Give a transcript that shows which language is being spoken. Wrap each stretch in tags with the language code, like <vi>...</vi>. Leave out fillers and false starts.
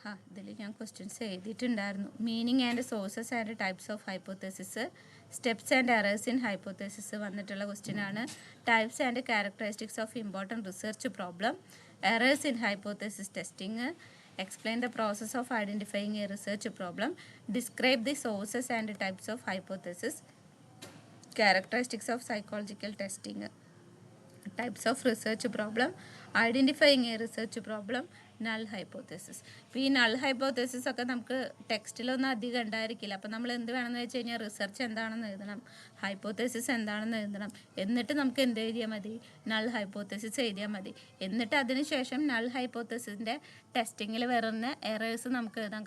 <ml>ഇതിൽ ഞാൻ questions എഴുതിയിട്ടുണ്ടായിരുന്നു.</ml> <en>meaning and sources and types of hypothesis, steps and errors in hypothesis</en> <ml>വന്നിട്ടുള്ള ക്വസ്റ്റ്യനാണ്.</ml> <en>Types and characteristics of important research problem, errors in hypothesis testing, explain the process of identifying a research problem, describe the sources and types of hypothesis, characteristics of psychological testing, types of research problem, identifying a research problem, null hypothesis.</en> <ml>ഇപ്പോൾ ഈ null hypothesis ഒക്കെ നമുക്ക് ടെക്സ്റ്റിലൊന്നും അധികം ഉണ്ടായിരിക്കില്ല. അപ്പോൾ നമ്മൾ എന്ത് വേണമെന്ന് വെച്ച് കഴിഞ്ഞാൽ റിസർച്ച് എന്താണെന്ന് എഴുതണം, ഹൈപ്പോത്തസിസ് എന്താണെന്ന് എഴുതണം, എന്നിട്ട് നമുക്ക് എന്ത് എഴുതിയാൽ മതി, നൾ ഹൈപ്പോത്തസിസ് എഴുതിയാൽ മതി. എന്നിട്ട് അതിന് ശേഷം നൾ ഹൈപ്പോത്തസിസിൻ്റെ ടെസ്റ്റിങ്ങിൽ വരുന്ന എറേഴ്സ് നമുക്ക് എഴുതാം.</ml>